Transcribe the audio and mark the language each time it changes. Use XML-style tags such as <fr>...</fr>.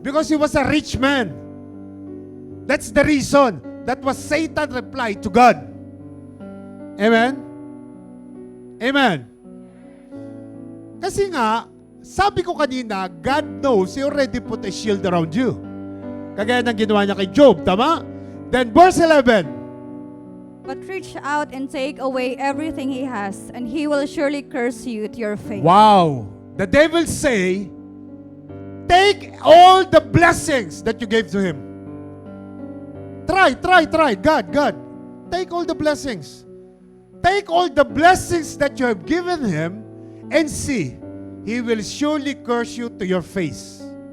<en>Because he was a rich man. That's the reason. That was Satan's reply to God. Amen? Amen?</en> <tl>Kasi nga, sabi ko kanina,</tl> <en>God knows He already put a shield around you.</en> <tl>Kagaya ng ginawa niya kay Job, tama?</tl> <en>Then verse 11. But reach out and take away everything he has, and he will surely curse you to your face. Wow! The devil say, take all the blessings that you gave to him. Try. God, take all the blessings. Take all the blessings that you have given him and see, he will surely curse you to your face.</en>